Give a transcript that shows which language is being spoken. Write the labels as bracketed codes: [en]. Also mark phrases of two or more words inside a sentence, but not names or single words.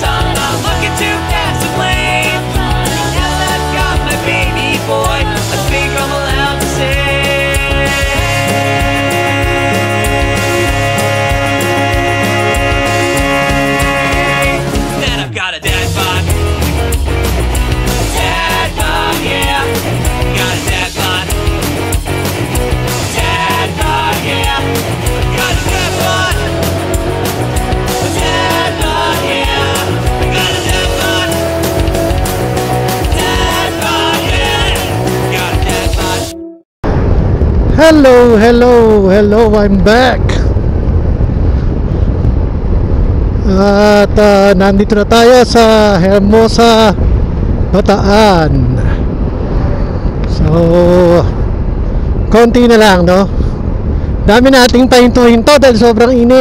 [en] I'm not looking to pass the blame. Now that I've got my baby boy, I think I'm allowed to say that I've got a dad bod. Dad bod, yeah. Got a dad bod. Dad bod, yeah. Got a dad bod. Dad bod, yeah. Got a dad bod. Dad bod, yeah. Got a dad bod. Hello, hello, hello, I'm back. [tl] At nandito na tayo sa Hermosa, Bataan. So konti na lang, no? Dami nating pahinto-hinto dahil sobrang init.